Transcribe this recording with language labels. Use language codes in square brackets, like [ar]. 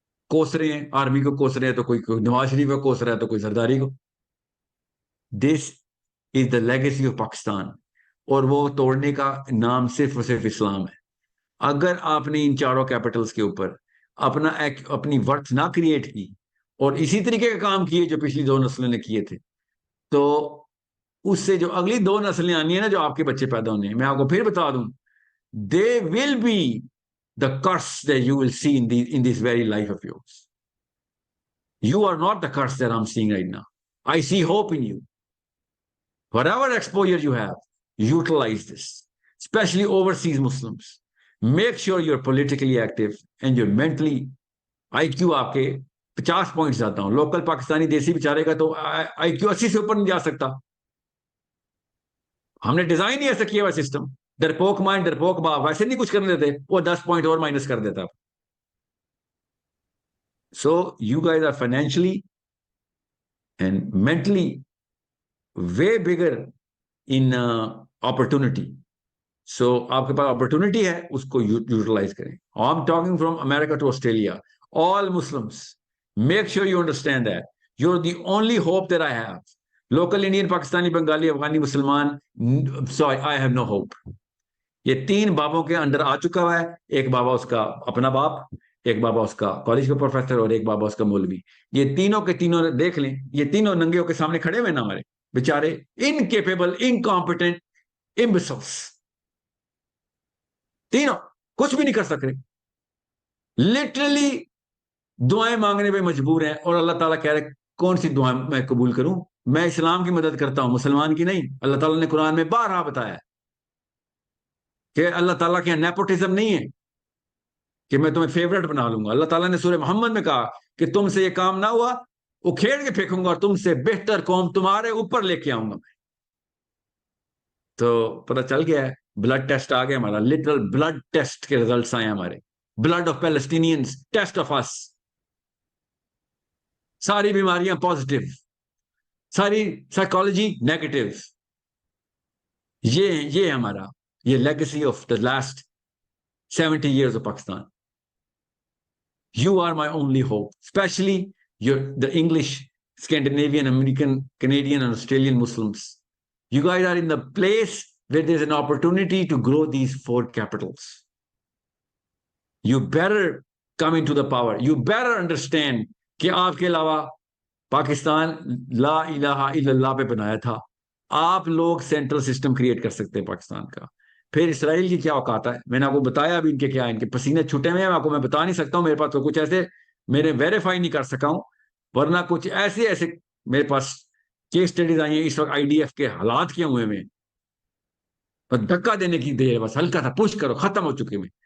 [ur] کوس رہے ہیں، آرمی کو کوس رہے ہیں، تو کوئی نواز شریف کو کوس رہا ہے، تو کوئی زرداری کو۔ [en] this is the legacy of Pakistan, [ur] اور وہ توڑنے کا نام صرف اور صرف اسلام ہے۔ اگر آپ نے ان چاروں کیپٹلز کے اوپر اپنی ورتھ نہ کریٹ کی اور اسی طریقے کا کام کیے جو پچھلی 2 نسلوں نے کیے تھے، تو اس سے جو اگلی 2 نسلیں آنی ہیں نا، جو آپ کے بچے پیدا ہونے ہیں، میں آپ کو پھر بتا دوں، [en] they will be the curse that you will see in this very life of yours. You are not the curse that I'm seeing right now. I see hope in you. Whatever exposure you have, utilize this, especially overseas Muslims. Make sure you're politically active and you're mentally [ur] IQ آپ کے 50 points جاتا ہوں، local Pakistani دیسی بیچارے کا تو IQ 80 سے اوپر نہیں جا سکتا۔ ہم نے ڈیزائن ہی ایسا کیا ہوا سسٹم، ڈرپوک مائنڈ ڈرپوک باپ، ویسے نہیں کچھ کرنے دیتے، وہ 10 پوائنٹ اور مائنس کر دیتا۔ [en] So you guys are financially and mentally way bigger in opportunity. [ur] سو آپ کے پاس اپرچونٹی ہے، اس کو یوٹیلائز کریں۔ [en] I am talking from America to Australia, all Muslims, make sure you understand that you're the only hope that I have. Local Indian, Pakistani, Bengali, Afghani, مسلمان، sorry, I have no hope. [ur] یہ 3 بابوں کے اندر آ چکا ہوا ہے، ایک بابا اس کا اپنا باپ، ایک بابا اس کا کالج کا پروفیسر، اور ایک بابا اس کا مولوی۔ یہ تینوں کے تینوں دیکھ لیں، یہ تینوں ننگیوں کے سامنے کھڑے ہوئے نا ہمارے بیچارے، انکیپیبل، انکمپیٹنٹ امبیسلس، تینوں کچھ بھی نہیں کر سک رہے، لٹرلی دعائیں مانگنے پہ مجبور ہیں، اور اللہ تعالیٰ کہہ رہے کون سی دعائیں میں قبول کروں؟ میں اسلام کی مدد کرتا ہوں، مسلمان کی نہیں۔ اللہ تعالیٰ نے قرآن میں بارہا بتایا کہ اللہ تعالیٰ کے نیپوٹزم نہیں ہے کہ میں تمہیں فیورٹ بنا لوں گا۔ اللہ تعالیٰ نے سورہ محمد میں کہا کہ تم سے یہ کام نہ ہوا، اکھیڑ کے پھینکوں گا اور تم سے بہتر قوم تمہارے اوپر لے کے آؤں گا میں۔ تو پتہ چل گیا ہے، بلڈ ٹیسٹ آ گیا ہمارا، لٹرل بلڈ ٹیسٹ کے ریزلٹس آئے ہمارے، [en] blood of Palestinians, test of us, [ur] ساری بیماریاں پازیٹیو، ساری سائیکالوجی نیگیٹو. یہ ہمارا یہ [en] Legacy of the last 70 years of Pakistan. You are my only hope, especially the English, Scandinavian, American, Canadian, and Australian Muslims. You guys are in the place where there's an opportunity to grow these 4 capitals. You better come into the power. You better understand [ur] کہ آپ کے علاوہ پاکستان لا الہ الا اللہ پہ بنایا تھا. آپ لوگ سینٹرل سسٹم کریٹ کر سکتے ہیں پاکستان کا. پھر اسرائیل کی کیا اوقات ہے, میں نے آپ کو بتایا ابھی ان کے کیا, ان کے پسینے چھوٹے ہوئے ہیں, آپ کو میں بتا نہیں سکتا ہوں, میرے پاس تو کچھ ایسے میں نے ویریفائی نہیں کر سکا ہوں, ورنہ کچھ ایسے میرے پاس کیس اسٹڈیز آئی ہیں اس وقت آئی ڈی ایف کے حالات کیے ہوئے میں, دھکا دینے کی دیر, بس ہلکا تھا پش کرو ختم ہو چکے میں.